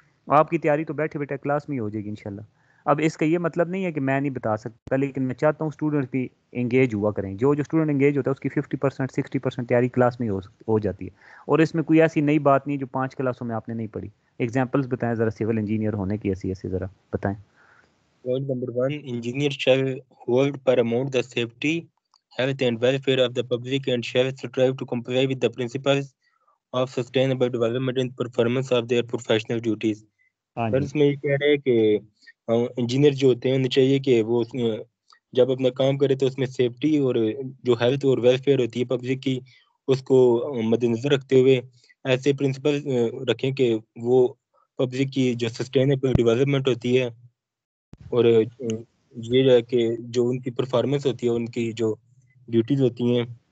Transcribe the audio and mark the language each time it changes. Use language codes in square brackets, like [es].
[ur] آپ کی تیاری تو بیٹھے بیٹھے کلاس میں ہی ہو جائے گی انشاءاللہ. اب اس کا یہ مطلب نہیں ہے کہ میں نہیں بتا سکتا، لیکن میں چاہتا ہوں اسٹوڈنٹ بھی انگیج ہوا کریں. جو اسٹوڈنٹ انگیج ہوتا ہے اس کی 50% 60% تیاری کلاس میں ہی ہو جاتی ہے. اور اس میں کوئی ایسی نئی بات نہیں جو 5 کلاسوں میں آپ نے نہیں پڑھی. ایگزامپلس بتائیں ذرا سول انجینئر ہونے کی ایسی ذرا بتائیں. [en] Point number 1, engineers shall hold paramount the safety, health and welfare of the public and shall strive to comply with the principles of sustainable development and performance of their professional duties. [ur] سر اس میں یہ کہہ رہے ہیں کہ engineer جو ہوتے ہیں انہیں چاہیے کہ وہ جب اپنا کام کرے تو اس میں سیفٹی اور جو ہیلتھ اور ویلفیئر ہوتی ہے پبلک کی اس کو مد نظر رکھتے ہوئے ایسے پرنسپل رکھیں کہ وہ پبلک کی جو سسٹینیبل ڈیولپمنٹ ہوتی ہے اور یہ جو ہے کہ جو ان کی پرفارمنس ہوتی ہے، ان کی جو ڈیوٹیز ہوتی ہیں